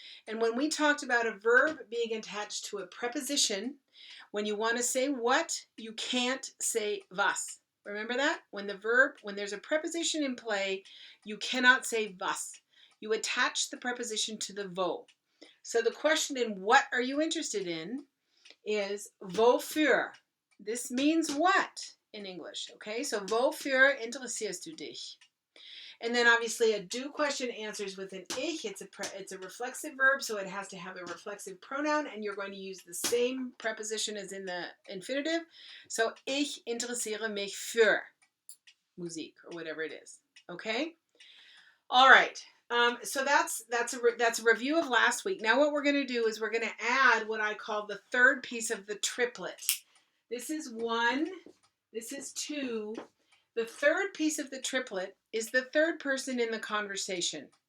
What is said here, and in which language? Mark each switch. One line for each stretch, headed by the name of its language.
English: And when we talked about a verb being attached to a preposition, when you want to say what, you can't say was. Remember that? When there's a preposition in play, you cannot say was. You attach the preposition to the wo. So the question in what are you interested in is wofür. This means what in English, okay?
German: So wofür interessierst du dich?
English: And then obviously a do question answers with an ich. It's a reflexive verb, so it has to have a reflexive pronoun, and you're going to use the same preposition as in the infinitive.
German: So ich interessiere mich für Musik,
English: or whatever it is. Okay? All right. So that's a review of last week. Now what we're going to do is we're going to add what I call the third piece of the triplet. This is 1, this is 2. The third piece of the triplet is the third person in the conversation.